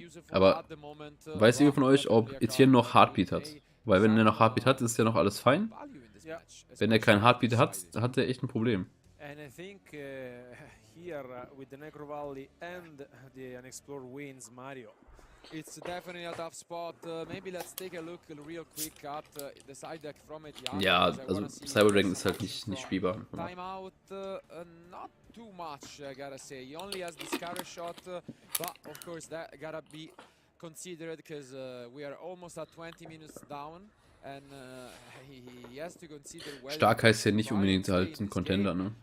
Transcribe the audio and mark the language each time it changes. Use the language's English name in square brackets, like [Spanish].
[German] Aber weiß jemand von euch, ob Etienne noch Heartbeat hat? Weil wenn er noch Heartbeat hat, ist ja noch alles fein. Wenn er keinen Heartbeat hat, hat er echt ein Problem. [English] And I think here with the Necro Valley and the Unexplored Winds Mario. It's definitely a tough spot. Maybe let's take a look real quick at the side deck from it. [German] Ja, also Cyber Dragon ist halt nicht spielbar. [English] Timeout, not too much, I gotta say. He only has the scatter shot, but of course that gotta be considered because we are almost at 20 minutes down. And he has to consider [German] stark heißt ja nicht unbedingt halt ein Contender, ne?